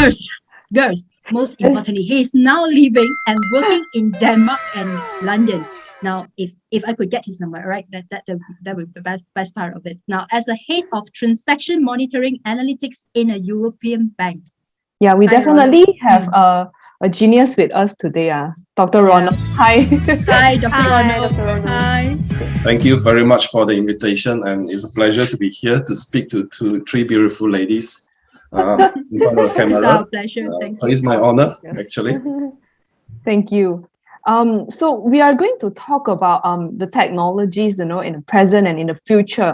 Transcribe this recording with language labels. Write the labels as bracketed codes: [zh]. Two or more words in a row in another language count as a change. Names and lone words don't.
[en] Girls, most importantly, he is now living and working in Denmark and London. Now, if I could get his number, right, that would be the best part of it. Now, as the head of transaction monitoring analytics in a European bank. Yeah, we Hi, definitely Ronald. have a genius with us today, Dr. Ronald. Hi. Hi, Dr. Hi, Ronald. Dr. Ronald. Hi. Thank you very much for the invitation, and it's a pleasure to be here to speak to three beautiful ladies in front of the camera. It's our pleasure. Thank so you. it's my honor, actually. Thank you. So we are going to talk about the technologies, in the present and in the future.